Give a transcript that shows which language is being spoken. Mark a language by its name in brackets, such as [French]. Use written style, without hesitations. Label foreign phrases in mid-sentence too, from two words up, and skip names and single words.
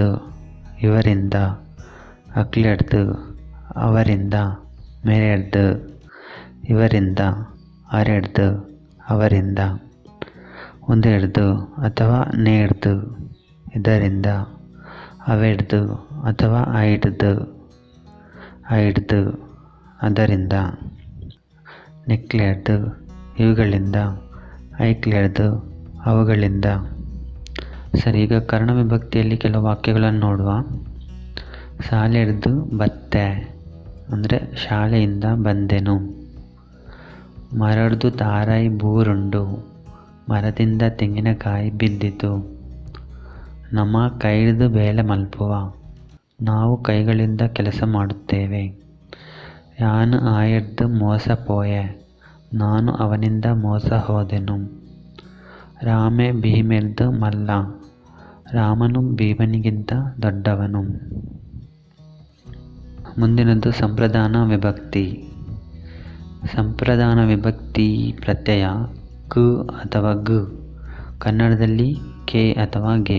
[Kannada] ಇವರಿಂದ, ಅಕ್ಲೆಡ್ದು ಅವರಿಂದ, ಮೇರೆಡ್ದು ಇವರಿಂದ, ಅರೆಡ್ದು ಅವರಿಂದ, ಉಂದೆಡ್ದು ಅಥವಾ ನೇಡ್ದು ಇದರಿಂದ, ಅವೆಡ್ದು ಅಥವಾ ಐಡ್ದು ಅದರಿಂದ, ನೆಕ್ಲೆಡ್ದು ಇವುಗಳಿಂದ, ಐಕ್ಲೆಡ್ದು ಅವುಗಳಿಂದ. ಸರಿ, ಈಗ ಕರ್ಣ ವಿಭಕ್ತಿಯಲ್ಲಿ ಕೆಲವು ವಾಕ್ಯಗಳನ್ನು ನೋಡುವ. [Tulu] ಶಾಲೆಡ್ದು ಬತ್ತೆ [Kannada] ಅಂದರೆ ಶಾಲೆಯಿಂದ ಬಂದೆನು. [Tulu] ಮರಡ್ದು ತಾರಾಯಿ ಬೂರುಂಡು, [Kannada] ಮರದಿಂದ ತೆಂಗಿನಕಾಯಿ ಬಿದ್ದಿತು. [Tulu] ನಮ್ಮ ಕೈಡ್ದು ಬೇಲೆ ಮಲ್ಪುವ, [Kannada] ನಾವು ಕೈಗಳಿಂದ ಕೆಲಸ ಮಾಡುತ್ತೇವೆ. [Tulu] ಯಾನು ಆಯಡ್ದು ಮೋಸ ಪೋಯೆ, [Kannada] ನಾನು ಅವನಿಂದ ಮೋಸ ಹೋದೆನು. [Tulu] ರಾಮೆ ಭೀಮೆರ್ದು ಮಲ್ಲ, [Kannada] ರಾಮನು ಭೀಮನಿಗಿಂತ ದೊಡ್ಡವನು. ಮುಂದಿನದು ಸಂಪ್ರದಾನ ವಿಭಕ್ತಿ. ಸಂಪ್ರದಾನ ವಿಭಕ್ತಿ ಪ್ರತ್ಯಯ ಕು ಅಥವಾ ಗು, ಕನ್ನಡದಲ್ಲಿ ಕೆ ಅಥವಾ ಗೆ.